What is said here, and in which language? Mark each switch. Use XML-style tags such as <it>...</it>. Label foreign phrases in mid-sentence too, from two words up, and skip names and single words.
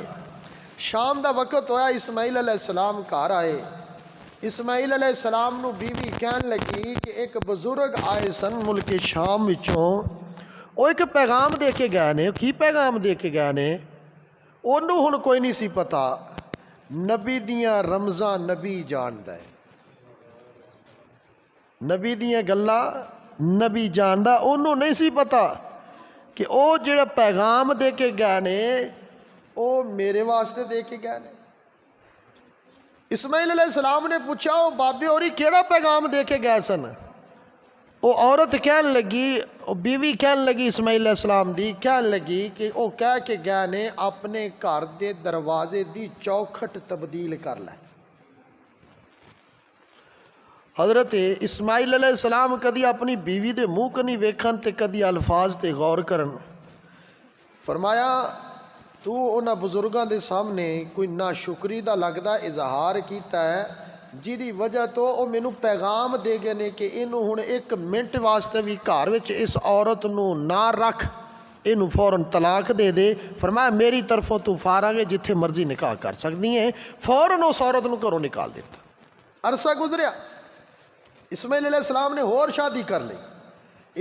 <pa>شام دا وقت ہویا، اسماعیل علیہ السلام گھر آئے۔ اسماعیل علیہ السلام نو بیوی کہن لگی کہ ایک بزرگ آئے سن ملک شام وچوں، وہ ایک پیغام دے کے گئے نے۔ کی پیغام دے کے گئے نے؟ انہوں ہن کوئی نہیں سی پتا، نبی دیاں رمزاں نبی جاندا ہے۔ نبی دیاں گلاں نبی جاندا، انہوں نہیں سی پتا کہ او جڑا پیغام دے کے گئے نے او میرے واسطے دے کے گئے نے۔ اسماعیل علیہ السلام نے پوچھا او بابے ہوری کیڑا پیغام دے کے گئے سن؟ او عورت کہن لگی، او بیوی کہن لگی اسماعیل علیہ السلام دی کہن لگی کہ او کہہ کے گئے نے اپنے گھر دے دروازے دی چوکھٹ تبدیل کر لے۔ حضرت اسماعیل علیہ السلام کدی اپنی بیوی دے منہ کنی ویکھن تے کدی الفاظ تے غور کرن۔ فرمایا تو انہاں بزرگاں دے سامنے کوئی ناشکری دا لگدا اظہار کیتا ہے جیدی وجہ تو او مینوں پیغام دے گئے نے کہ اینوں ہن ایک منٹ واسطے بھی گھر وچ اس عورت نو نہ رکھ، اینوں فوراً طلاق دے دے۔ فرمایا میری طرفوں تو فارغ ہے، جتھے مرضی نکاح کر سکتی ہیں۔ فوراً اس عورت نو گھروں نکال دیتا۔ عرصہ گزریا، اسماعیل علیہ السلام نے اور شادی کر لی۔</pa>